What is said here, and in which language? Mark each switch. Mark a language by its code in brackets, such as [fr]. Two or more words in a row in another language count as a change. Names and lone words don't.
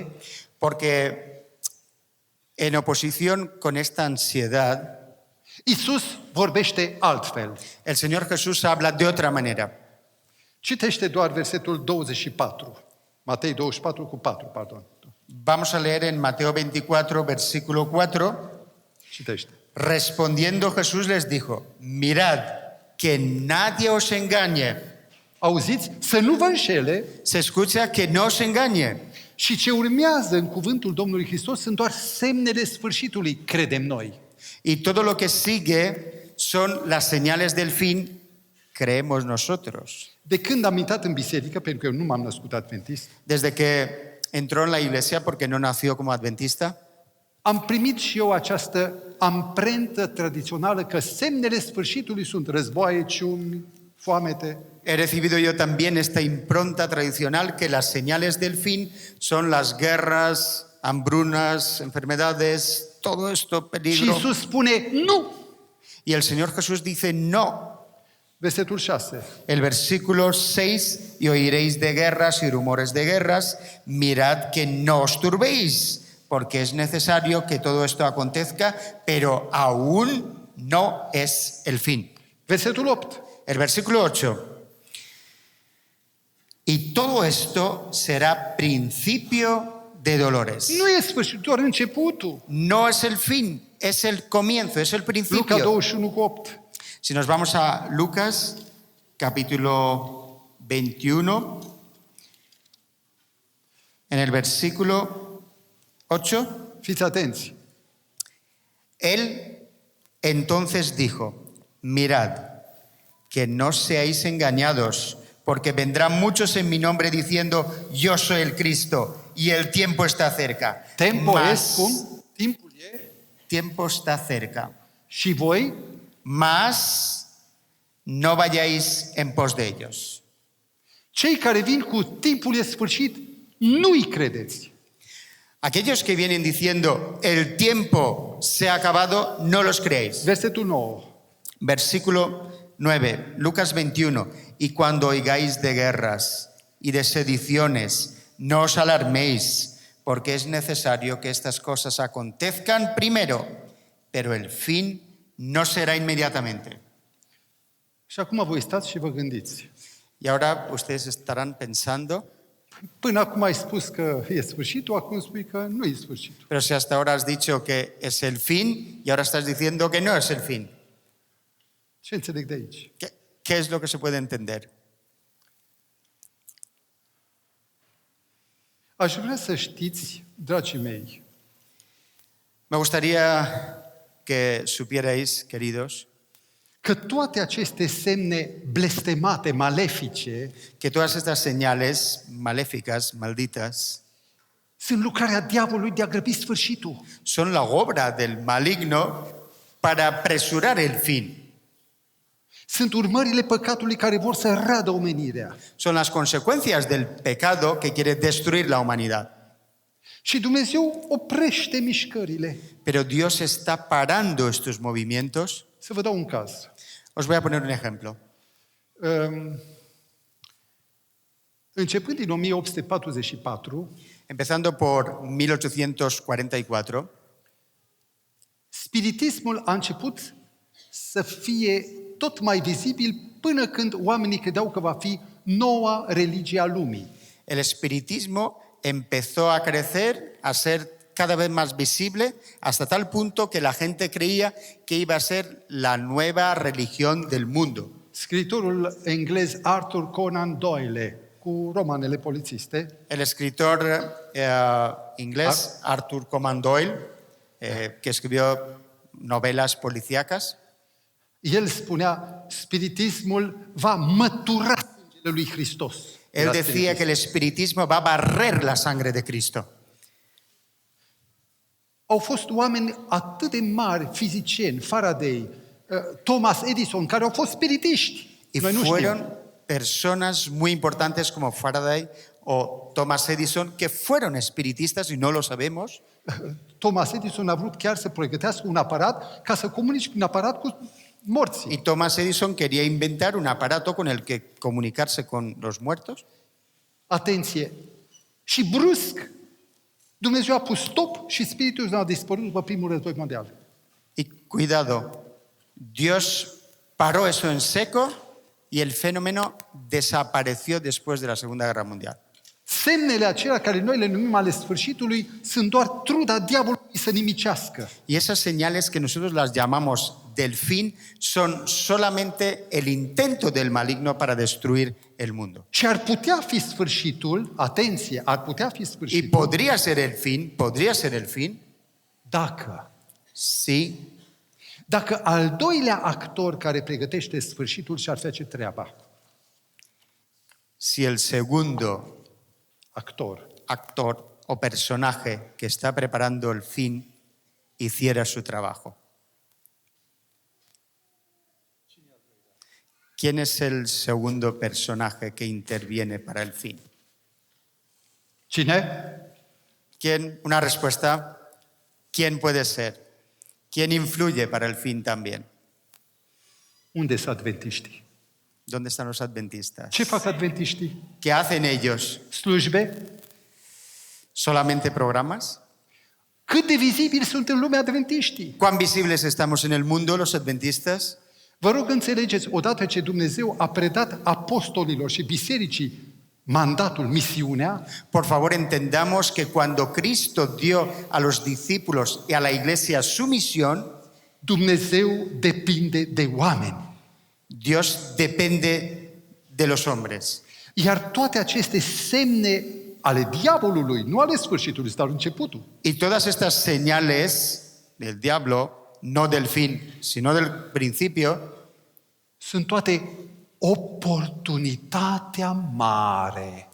[es] Porque en oposición con esta ansiedad, [ro] Iisus vorbește altfel. [es] el Señor Jesús habla de otra manera. [ro] Citește doar versetul 24. Matei 24 cu 4, pardon. [es] Vamos a leer en Mateo 24, versículo 4. [ro] Citește. [es] Respondiendo Jesús les dijo, mirad que nadie os engañe. [ro] Auziți? Să nu vă înșele. [es] Se escucha que no os engañe. [ro] Și ce urmează în cuvântul Domnului Hristos sunt doar semnele sfârșitului, credem noi. [es] Y todo lo que sigue son las señales del fin, creemos nosotros. [ro] De când am intrat în biserică, pentru că eu nu m-am născut adventist, [es] Desde que entró en la iglesia porque no nació como adventista, [ro] am primit și eu această amprentă tradițională că semnele sfârșitului sunt războaie, ciumi, foamete. [es] he recibido yo también esta impronta tradicional que las señales del fin son las guerras, hambrunas, enfermedades, todo esto, [ro] Și [es] peligro. [ro] Iisus spune, nu! [es] Y el Señor Jesús dice no. [ro] Versetul 6. [es] El versículo 6, y oiréis de guerras y rumores de guerras, mirad que no os turbéis, porque es necesario que todo esto acontezca, pero aún no es el fin. [ro] Versetul 8. [es] El versículo 8. Y todo esto será principio de dolores. [ro] Nu e sfârșitul, doar începutul. [es] No es el fin, es el comienzo, es el [ro] Luca [es] principio. [ro] 21 cu 8. [es] Si nos vamos a Lucas, capítulo 21, en el versículo 8, [ro] Fiți atenți. [es] él entonces dijo, mirad, que no seáis engañados, porque vendrán muchos en mi nombre diciendo, yo soy el Cristo, y el tiempo está cerca. [ro] Timpul e [es] Mas- [ro] cum? Timpul e. [es] tiempo está cerca. [ro] Și voi, [es] Mas no vayáis en pos de ellos. [ro] cei care vin cu timpul e sfârșit, nu-i credeți. [es] Aquellos que vienen diciendo, el tiempo se ha acabado, no los creéis. [ro] Versetul 9. [es] Versículo 9, Lucas 21. Y cuando oigáis de guerras y de sediciones, no os alarméis, porque es necesario que estas cosas acontezcan primero, pero el fin no será inmediatamente. [ro] Și acum voi stați și vă gândiți. [es] Y ahora ustedes estarán pensando, [ro] Până acum ai spus că e sfârșitul, acum spui că nu e sfârșitul. [es] pero si hasta ahora has dicho que es el fin y ahora estás diciendo que no es el fin. [ro] Ce înțeleg de aici? [es] ¿Qué es lo que se puede entender? [ro] Aș vrea să știți, dragii mei, [es] Me gustaría que supierais, queridos, [ro] că toate aceste semne blestemate, malefice, [es] que todas estas señales maléficas, malditas, [ro] sunt lucrarea diavolului de a grăbi sfârșitul. [es] son la obra del maligno para apresurar el fin. [ro] Sunt urmările păcatului care vor să radă omenirea. [es] Son las consecuencias del pecado que quiere destruir la humanidad. [ro] Și Dumnezeu oprește mișcările. [es] Pero Dios está parando estos movimientos. [ro] Să vă dau un caz. [es] Os voy a poner un ejemplo. [ro] Începând din 1844, [es] Empezando por 1844, [ro] spiritismul a început să fie tot mai vizibil până când oamenii credeau că va fi noua religie a lumii. [es] el espiritismo empezó a crecer, a ser cada vez más visible, hasta tal punto que la gente creía que iba a ser la nueva religión del mundo. [ro] Scriitorul englez Arthur Conan Doyle, cu romanele polițiste, [es] El escritor inglés Arthur Conan Doyle, que escribió novelas policíacas, [ro] el spunea, spiritismul va mătura sângele lui Hristos. [es] él Era decía [ro] spiritism. [es] que el espiritismo va a barrer la sangre de Cristo. [ro] Au fost oameni atât de mari, fizicieni, Faraday, Thomas Edison, care au fost spiritiști. [es] Y [ro] Noi nu știm. [es] fueron personas muy importantes como Faraday o Thomas Edison que fueron espiritistas y no lo sabemos. [ro] Thomas Edison a vrut chiar să pregătească un aparat ca să comunici prin aparat cu morții. [es] Y Thomas Edison quería inventar un aparato con el que comunicarse con los muertos. [ro] Atenție! Și brusc, Dumnezeu a pus stop și spiritul a dispărut după primul război mondial. [es] Y cuidado, Dios paró eso en seco y el fenómeno desapareció después de la Segunda Guerra Mundial. [ro] Semnele acelea care noi le numim ale sfârșitului sunt doar truda diavolului să nimicească. [es] Y esas señales que nosotros las llamamos del fin son solamente el intento del maligno para destruir el mundo. [ro] Și ar putea fi sfârșitul, atenție, ar putea fi [es] Y [ro] sfârșitul [es] podría ser el fin, [ro] dacă [es] si [ro] al doilea actor care pregătește sfârșitul și-ar face treaba. [es] el segundo Actor. o personaje que está preparando el fin hiciera su trabajo. ¿Quién es el segundo personaje que interviene para el fin? [ro] Cine? [es] ¿Quién? Una respuesta. ¿Quién puede ser? ¿Quién influye para el fin también? [ro] Unde sunt adventiștii? [es] ¿Dónde están los adventistas? [ro] Ce fac adventiștii? [es] ¿Qué hacen ellos? [ro] Slujbe? [es] ¿Solamente programas? [ro] Cât de vizibili sunt în lume adventiștii? [es] ¿Cuán visibles estamos en el mundo los adventistas? [ro] Vă rog înțelegeți, odată ce Dumnezeu a predat apostolilor și bisericii mandatul, misiunea, [es] Por favor, entendamos que cuando Cristo dio a los discípulos y a la iglesia su misión, [ro] Dumnezeu depinde de oameni. [es] Dios depende de los hombres. [ro] Iar toate aceste semne ale diavolului, nu ale sfârșitului, dar începutul, [es] Y todas estas señales del diablo, no del fin, sino del principio, [ro] sunt toate oportunitatea mare